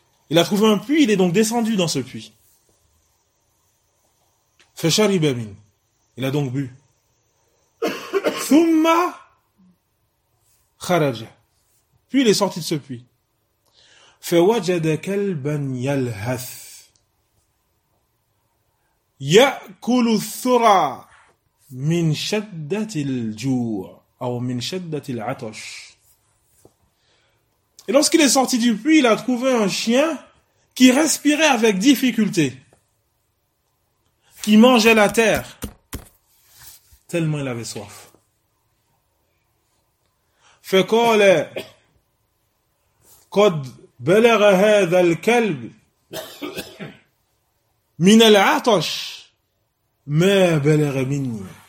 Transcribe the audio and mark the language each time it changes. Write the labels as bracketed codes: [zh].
[fr] Il a trouvé un puits, il est donc descendu dans ce puits. [ar] فشرب من. [fr] Il a donc bu. [ar] ثم خرج. [fr] Puis il est sorti de ce puits. [ar] فوجد كلبا يلهث يأكل الثرى من شدة الجوع أو من شدة العطش. [fr] Et lorsqu'il est sorti du puits, il a trouvé un chien qui respirait avec difficulté, qui mangeait la terre, tellement il avait soif. [ar] فَقَالَ قَدْ بَلَغَ هَذَا الْكَلْبِ مِنَ الْعَطَشِ مَا بَلَغَ مِنِّي.